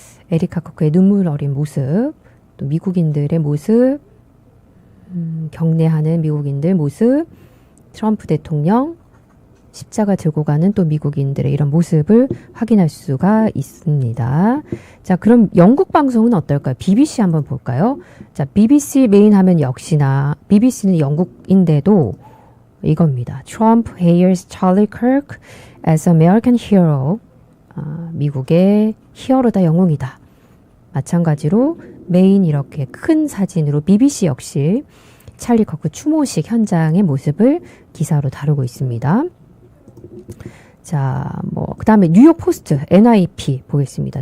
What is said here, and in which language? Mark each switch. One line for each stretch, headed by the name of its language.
Korean: 에리카 커크의 눈물 어린 모습, 또 미국인들의 모습, 경례하는 미국인들 모습, 트럼프 대통령, 십자가 들고 가는 또 미국인들의 이런 모습을 확인할 수가 있습니다. 자, 그럼 영국 방송은 어떨까요? BBC 한번 볼까요? 자, BBC 메인 하면 역시나 BBC는 영국인데도 이겁니다.
English: Trump hails Charlie Kirk as American hero.
Korean: 미국의 히어로다, 영웅이다. 마찬가지로 메인 이렇게 큰 사진으로 BBC 역시 찰리 커크 추모식 현장의 모습을 기사로 다루고 있습니다. 자, 그 다음에 뉴욕 포스트, NIP 보겠습니다.